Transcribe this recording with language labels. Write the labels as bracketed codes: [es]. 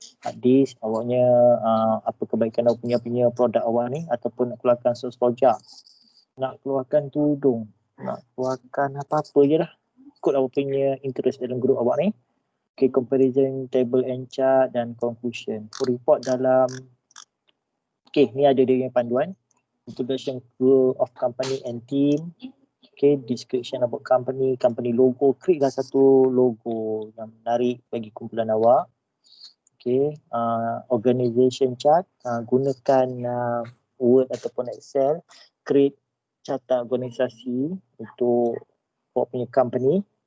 [ms] Hadis awaknya apa kebaikan awak punya produk awak ni, ataupun nak keluarkan sos rojak, nak keluarkan tudung, nak keluarkan apa-apa je lah, ikut awak punya interest dalam group awak ni. [en] Okay, comparison, table and chart dan conclusion. [ms] Report dalam, okay, ni ada dia yang panduan. [en] Introduction of company and team. Okay, description about company logo. [ms] Create lah satu logo yang menarik bagi kumpulan awak. Okay, organization chart, gunakan Word ataupun Excel, create carta organisasi untuk awak punya company.